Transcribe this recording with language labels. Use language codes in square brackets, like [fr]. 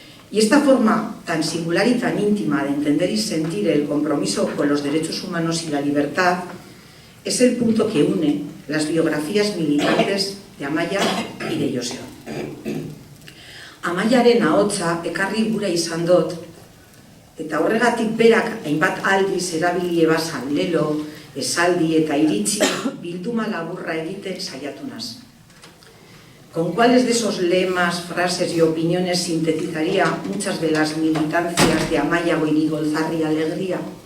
[es] Y esta forma tan singular y tan íntima de entender y sentir el compromiso con los derechos humanos y la libertad es el punto que une las biografías militantes de Amaia y de Joseba. [eu] Amaiaren ahotsa ekarri gura izan dut, eta horregatik berak hainbat aldiz erabili ebazan lelo, esaldi eta iritzi bilduma laburra egiten saiatu naz. [es] ¿Con cuáles de esos lemas, frases y opiniones sintetizaría muchas de las militancias de Amaia Goirigolzarri Alegría?